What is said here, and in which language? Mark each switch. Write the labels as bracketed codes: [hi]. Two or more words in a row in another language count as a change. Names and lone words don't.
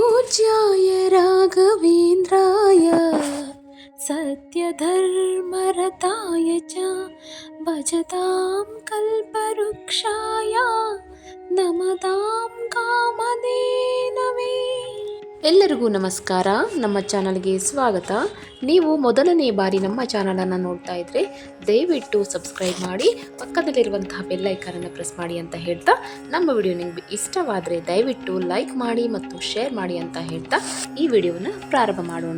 [sa] पूज्याय राघवेन्द्राय सत्यधर्मरताय च भजतां कल्पवृक्षाय नमतां कामधेनवे. [kn] ಎಲ್ಲರಿಗೂ ನಮಸ್ಕಾರ. ನಮ್ಮ ಚಾನಲ್ಗೆ ಸ್ವಾಗತ. ನೀವು ಮೊದಲನೇ ಬಾರಿ ನಮ್ಮ ಚಾನಲನ್ನು ನೋಡ್ತಾ ಇದ್ರೆ ದಯವಿಟ್ಟು ಸಬ್ಸ್ಕ್ರೈಬ್ ಮಾಡಿ, ಪಕ್ಕದಲ್ಲಿರುವಂತಹ ಬೆಲ್ ಐಕಾನನ್ನು ಪ್ರೆಸ್ ಮಾಡಿ ಅಂತ ಹೇಳ್ತಾ, ನಮ್ಮ ವಿಡಿಯೋ ನಿಮಗೆ ಇಷ್ಟವಾದರೆ ದಯವಿಟ್ಟು ಲೈಕ್ ಮಾಡಿ ಮತ್ತು ಶೇರ್ ಮಾಡಿ ಅಂತ ಹೇಳ್ತಾ ಈ ವಿಡಿಯೋನ ಪ್ರಾರಂಭ ಮಾಡೋಣ.